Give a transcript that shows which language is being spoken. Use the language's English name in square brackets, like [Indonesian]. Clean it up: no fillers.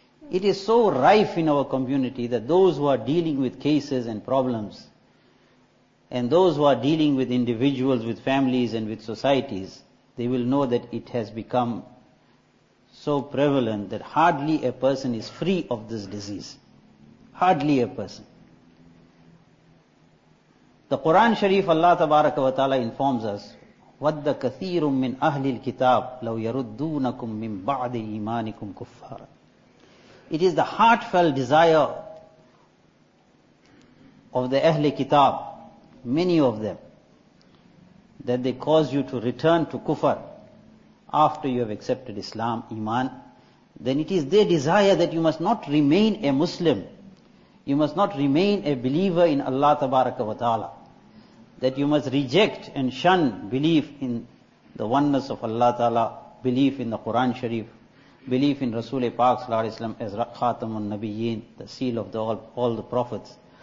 [English] It is so rife in our community that those who are dealing with cases and problems and those who are dealing with individuals, with families and with societies, they will know that it has become so prevalent that hardly a person is free of this disease. Hardly a person. The Quran Sharif, Allah Tabaraka wa Ta'ala informs us, [Arabic] وَدَّ كَثِيرٌ مِّنْ أَهْلِ الْكِتَابِ لَوْ يَرُدُّونَكُمْ مِّنْ بَعْدِ إِيمَانِكُمْ كُفَّارًا. [English] It is the heartfelt desire of the Ahl-e Kitab, many of them, that they cause you to return to kufr after you have accepted Islam, Iman. Then it is their desire that you must not remain a Muslim, you must not remain a believer in Allah Tabaraka wa Ta'ala, that you must reject and shun belief in the oneness of Allah Ta'ala, belief in the Quran Sharif, belief in Rasul-e-Pak sallallahu alayhi wa sallam as Khatamun Nabiyyin, the seal of all the prophets.